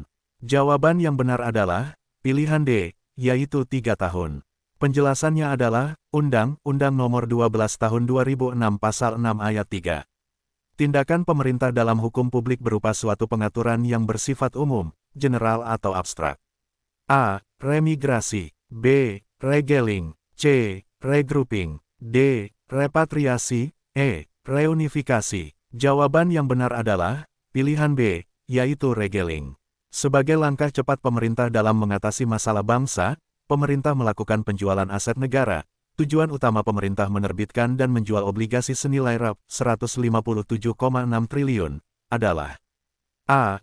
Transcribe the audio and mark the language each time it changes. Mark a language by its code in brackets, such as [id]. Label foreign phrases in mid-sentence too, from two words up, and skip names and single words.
[id] Jawaban yang benar adalah pilihan D, yaitu 3 tahun. Penjelasannya adalah, Undang-Undang Nomor 12 Tahun 2006 Pasal 6 Ayat 3. Tindakan pemerintah dalam hukum publik berupa suatu pengaturan yang bersifat umum, general atau abstrak. A. Remigrasi. B. Regeling. C. Regrouping. D. Repatriasi. E. Reunifikasi. Jawaban yang benar adalah pilihan B, yaitu regeling. Sebagai langkah cepat pemerintah dalam mengatasi masalah bangsa, pemerintah melakukan penjualan aset negara. Tujuan utama pemerintah menerbitkan dan menjual obligasi senilai Rp157,6 triliun adalah A.